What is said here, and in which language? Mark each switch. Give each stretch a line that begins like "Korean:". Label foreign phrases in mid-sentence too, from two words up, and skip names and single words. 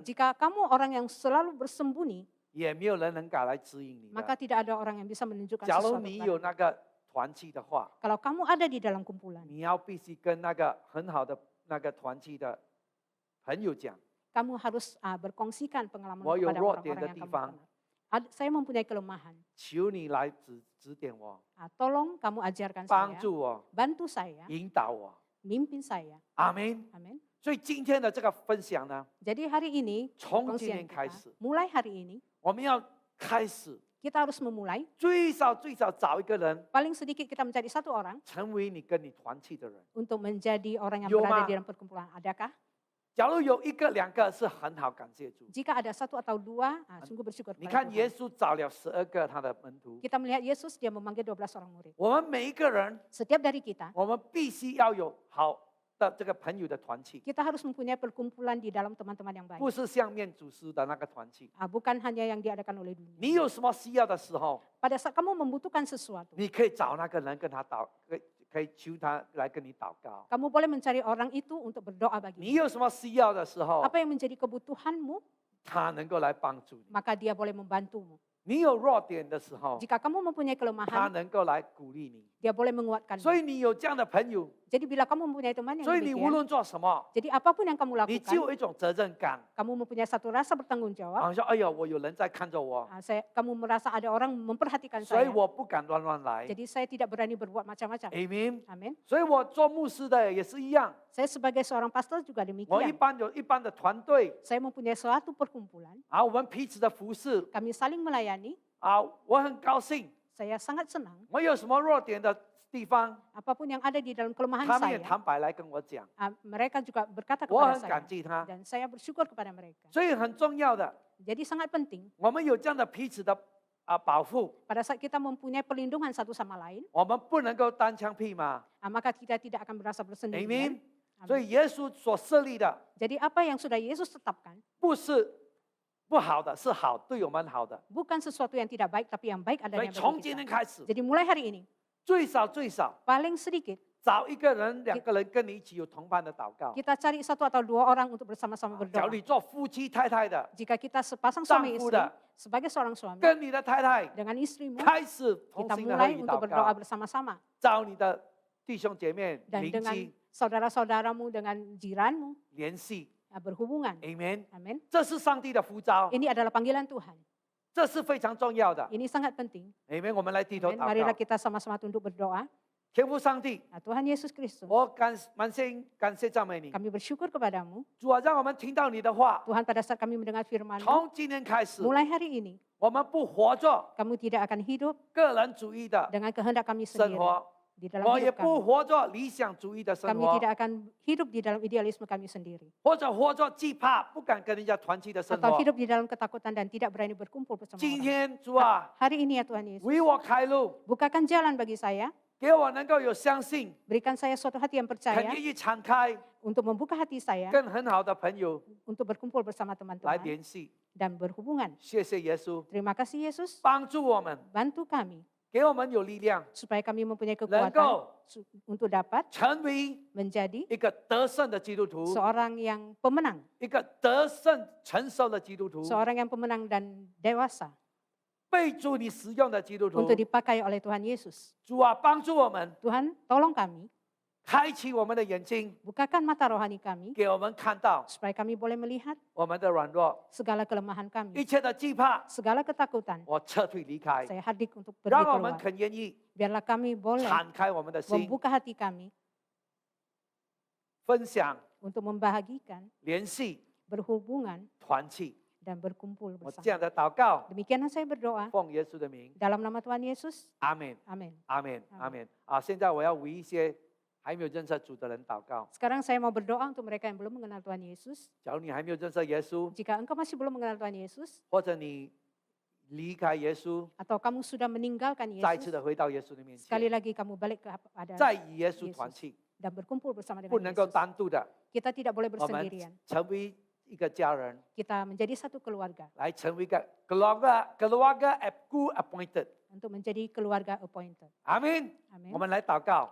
Malay: Jika kamu orang yang selalu bersembunyi,
Chinese: 也没有人能够来指引你
Malay: maka
Chinese: 的。
Malay: tidak ada orang yang bisa menunjukkan
Chinese: 假如
Malay: sesuatu
Chinese: 你有
Malay: kepadamu.
Chinese: 那个团契的话，
Malay: Kalau kamu ada di dalam kumpulan,
Chinese: 你要必须跟那个很好的那个团契的朋友讲，
Malay: kamu harus berkongsikan pengalaman
Chinese: 我有
Malay: kepada
Chinese: 弱点
Malay: orang-orang
Chinese: 的
Malay: yang
Chinese: 地
Malay: kamu
Chinese: 方，
Malay: kenal. Saya mempunyai kelemahan.
Chinese: 求你来指点我，
Malay: Tolong kamu ajarkan
Chinese: 帮
Malay: saya,
Chinese: 助我，
Malay: bantu saya,
Chinese: 引导我。
Malay: mimpin saya.
Chinese: 阿门。
Malay: Amin.
Chinese: 所以今天的这个分享呢，
Malay: Jadi hari ini,
Chinese: 从今
Malay: kongsian
Chinese: 天开
Malay: kita,
Chinese: 始，
Malay: mulai hari ini,
Chinese: 我们要开始
Malay: kita harus memulai.
Chinese: 最少找一个人，
Malay: Paling sedikit kita mencari satu orang
Chinese: 成为你跟你团契的人。
Malay: untuk menjadi orang yang Yo, berada Ma. di dalam perkumpulan. Adakah?
Chinese: 假如有一个、两个是很好，感谢主。
Malay: Jika ada satu atau dua, sungguh bersyukur
Chinese: 你
Malay: kepada
Chinese: 看，耶
Malay: Tuhan.
Chinese: 稣找了12个他的门徒，
Malay: Kita melihat Yesus, dia memanggil 12 orang murid.
Chinese: 我们每一个人，
Malay: Setiap dari kita,
Chinese: 我们必须要有好的这个朋友的团契，
Malay: kita harus mempunyai perkumpulan di dalam teman-teman yang baik.
Chinese: 不是像面主师的那个团契。
Malay: Bukan hanya yang diadakan oleh dunia.
Chinese: 你有什么需要的时候，
Malay: Pada saat kamu membutuhkan sesuatu,
Chinese: 你可以找那个人跟他可以求他来跟你祷告。
Malay: kamu boleh mencari orang itu untuk berdoa
Chinese: 你
Malay: bagi.
Chinese: 有什么需要的时候，
Malay: Apa yang menjadi kebutuhanmu,
Chinese: 他能够来帮助你。
Malay: maka dia boleh membantumu.
Chinese: 你有弱点的时候，
Malay: Jika kamu mempunyai
Chinese: 他
Malay: kelemahan,
Chinese: 能够来鼓励你。
Malay: dia boleh menguatkanmu.
Chinese: 所以你有这样的朋友，
Malay: Jadi bila kamu mempunyai teman yang
Chinese: 所以你无
Malay: demikian,
Chinese: 论做什么，
Malay: jadi apapun yang kamu
Chinese: 你就
Malay: lakukan,
Chinese: 有一种责任感。
Malay: kamu mempunyai satu rasa bertanggung jawab.
Chinese: 好像哎呀，我有人在看着我，
Malay: Kamu merasa ada orang memperhatikan
Chinese: 所以
Malay: saya.
Chinese: 我不敢乱来。
Malay: Jadi saya tidak berani berbuat macam-macam.
English: Amen。
Malay: Amin.
Chinese: 所以我做牧师的也是一样，
Malay: Saya sebagai seorang pastor juga
Chinese: 我
Malay: demikian.
Chinese: 有一般的团队
Malay: Saya mempunyai suatu perkumpulan.
Chinese: 啊，我们彼此的服侍
Malay: Kami saling melayani.
Chinese: 啊，我很高兴。
Malay: Saya sangat senang.
Chinese: 我有什么弱点的地方，
Malay: Apapun yang ada di dalam kelemahan
Chinese: 他们也
Malay: saya,
Chinese: 坦白来跟我讲，
Malay: mereka juga berkata
Chinese: 我
Malay: kepada
Chinese: 很
Malay: saya.
Chinese: 感激他。
Malay: Dan saya bersyukur kepada mereka.
Chinese: 所以很重要的，
Malay: Jadi sangat penting
Chinese: 我们有这样的彼此的保护，
Malay: pada saat kita mempunyai perlindungan satu sama lain,
Chinese: 我们不能够单枪匹马。
Malay: maka kita tidak akan merasa bersendirian.
Chinese: Amen。所以耶稣所设立的
Malay: Jadi apa yang sudah Yesus tetapkan
Chinese: 不是不好的，是好，对我们好的。
Malay: bukan sesuatu yang tidak baik, tapi yang baik
Chinese: 所以
Malay: adanya
Chinese: 从
Malay: bagi
Chinese: 今天
Malay: kita.
Chinese: 开始，
Malay: Jadi mulai hari ini,
Chinese: 最少
Malay: paling sedikit
Chinese: 找一个人、两个人跟你一起有同伴的祷告。
Malay: kita cari satu atau dua orang untuk bersama-sama
Chinese: 假如
Malay: berdoa.
Chinese: 你做夫妻太太的，
Malay: Jika kita sepasang suami
Chinese: 丈夫
Malay: istri,
Chinese: 的
Malay: sebagai seorang suami
Chinese: 跟你的太太
Malay: dengan istrimu,
Chinese: 开始同
Malay: kita
Chinese: 心的合
Malay: mulai
Chinese: 一
Malay: untuk
Chinese: 祷
Malay: berdoa
Chinese: 告，
Malay: bersama-sama.
Chinese: 找你的弟兄姐妹
Malay: Dan
Chinese: 邻
Malay: dengan
Chinese: 居
Malay: saudara-saudaramu, dengan jiranmu,
Chinese: 联系。
Malay: berhubungan.
English: Amen。
Malay: Amin.
Chinese: 这是上帝的呼召，
Malay: Ini adalah panggilan Tuhan.
Chinese: 这是非常重要的。
Malay: Ini sangat penting.
Chinese: Amen。我们来低头
Malay: Amin.
Chinese: 祷
Malay: Marilah
Chinese: 告。
Malay: kita sama-sama tunduk berdoa.
Chinese: 天父上帝，
Malay: Tuhan Yesus Kristus,
Chinese: 我满心感谢赞美你。
Malay: kami bersyukur kepadamu.
Chinese: 主啊，让我们听到你的话，
Malay: Tuhan, pada saat kami mendengar firman-Mu,
Chinese: 从今天开始，
Malay: mulai hari ini,
Chinese: 我们不活着
Malay: kamu tidak akan hidup
Chinese: 个人主义的
Malay: dengan kehendak kami
Chinese: 生
Malay: sendiri
Chinese: 活，
Malay: di dalam
Chinese: 我也
Malay: hidup
Chinese: 不
Malay: kami.
Chinese: 活着理想主义的生
Malay: Kami
Chinese: 活，
Malay: tidak akan hidup di dalam idealisme kami sendiri.
Chinese: 或者活着惧怕、不敢跟人家团契的生
Malay: Atau
Chinese: 活。
Malay: hidup di dalam ketakutan dan tidak berani berkumpul bersama
Chinese: 今
Malay: orang.
Chinese: 天主啊，
Malay: Hari ini ya Tuhan Yesus,
Chinese: 为我开路，
Malay: bukakan jalan bagi saya.
Chinese: 给我能够有相信，
Malay: Berikan saya suatu hati yang
Chinese: 肯
Malay: percaya
Chinese: 愿意敞开，
Malay: untuk membuka hati saya
Chinese: 跟很好的朋友
Malay: untuk berkumpul bersama
Chinese: 来
Malay: teman-teman
Chinese: 联系。
Malay: dan berhubungan.
Chinese: 谢谢耶稣，
Malay: Terima kasih Yesus,
Chinese: 帮助我们，
Malay: bantu kami
Chinese: 给我们有力量，
Malay: supaya kami mempunyai
Chinese: 能
Malay: kekuatan
Chinese: 够
Malay: untuk dapat
Chinese: 成为
Malay: menjadi
Chinese: 一个得胜的基督徒，
Malay: seorang yang pemenang,
Chinese: 一个得胜成熟的基督徒，
Malay: seorang yang pemenang dan dewasa
Chinese: 被主你使用的基督徒
Malay: untuk。dipakai oleh Tuhan Yesus.
Chinese: 主啊，帮助我们，
Malay: Tuhan, tolong kami,
Chinese: 开启我们的眼睛，
Malay: bukakan mata rohani kami
Chinese: 给我们看到
Malay: supaya kami boleh melihat
Chinese: 我们的软弱，
Malay: segala kelemahan
Chinese: 一
Malay: kami,
Chinese: 切的惧怕，
Malay: segala ketakutan.
Chinese: 我撤退离开，
Malay: Saya hadir untuk pergi
Chinese: 让我们
Malay: keluar.
Chinese: 肯愿意
Malay: Biarlah kami boleh
Chinese: 敞开我们的心，
Malay: membuka hati kami
Chinese: 分享、
Malay: untuk membahagikan,
Chinese: 联系、
Malay: berhubungan,
Chinese: 团契。
Malay: dan berkumpul
Chinese: 我
Malay: bersama.
Chinese: 这样的祷告，
Malay: Demikianlah saya berdoa
Chinese: 奉耶稣的名，
Malay: dalam nama Tuhan Yesus.
Chinese: 阿门，
Malay: Amin.
Chinese: 阿门，阿阿门。啊，现在我要为一些还没有认识主的人祷告。
Malay: Sekarang saya mau berdoa untuk mereka yang belum mengenal Tuhan Yesus.
Chinese: 假如你还没有认识耶稣，
Malay: Jika engkau masih belum mengenal Tuhan Yesus,
Chinese: 或者你离开耶稣，
Malay: atau kamu sudah meninggalkan
Chinese: 再次
Malay: Yesus,
Chinese: 的回到耶稣的面
Malay: sekali
Chinese: 前，
Malay: lagi kamu balik kepada
Chinese: 再与耶稣团契，
Malay: dan berkumpul bersama
Chinese: 不
Malay: dengan
Chinese: 能够
Malay: Yesus.
Chinese: 单独的，
Malay: Kita tidak boleh
Chinese: 我们
Malay: bersendirian.
Chinese: 成为一个家人，
Malay: Kita menjadi satu keluarga
Chinese: 来成为一个
Malay: keluarga appointed。 untuk menjadi keluarga appointed.
Chinese: 阿门。
Malay: Amin.
Chinese: 我们来祷告，